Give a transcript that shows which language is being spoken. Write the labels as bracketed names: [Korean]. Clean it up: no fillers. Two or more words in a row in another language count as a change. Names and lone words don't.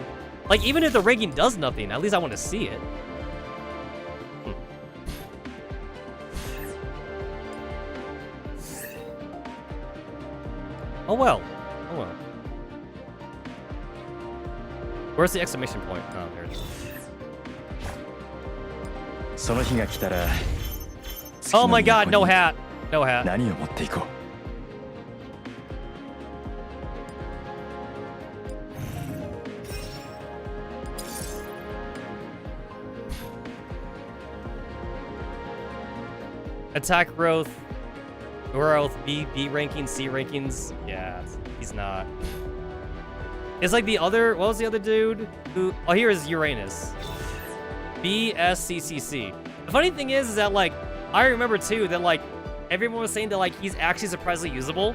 [English] Like, even if the ranking does nothing, at least I want to see it. Oh well. Oh well. Where's the exclamation point? Oh, there it is. [Japanese] その日が来たら [English] Oh my god, no hat. No hat. [Japanese] 何を持っていこう [English] Attack growth, B rankings, C rankings. Yeah, he's not. It's like the other, what was the other dude? Who? Oh, here is Uranus. BSCCC. The funny thing is that like, I remember too that like, everyone was saying that like, he's actually surprisingly usable.